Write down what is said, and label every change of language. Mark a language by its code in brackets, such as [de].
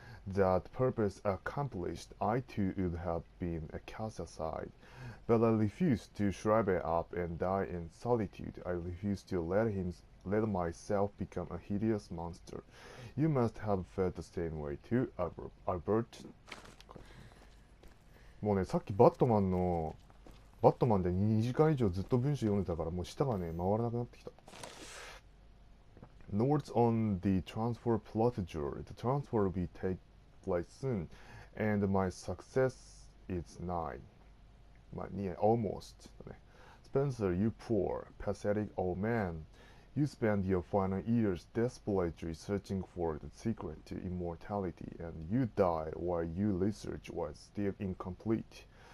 [en] That purpose accomplished, I too would have been cast aside. But I refused to shrivel up and die in solitude. I refused to let myself become a hideous monster. You must have felt the same way too, Albert. [ja] もうね、さっきバットマンで2時間以上ずっと文章読んでたからもう舌がね、回らなくなってきた。 [en] Notes on the transfer procedure. The transfer will take place soon, and my success is nigh. Near, almost. Spencer, you poor, pathetic old man. You spend your final years desperately searching for the secret to immortality, and you died while your research was still incomplete.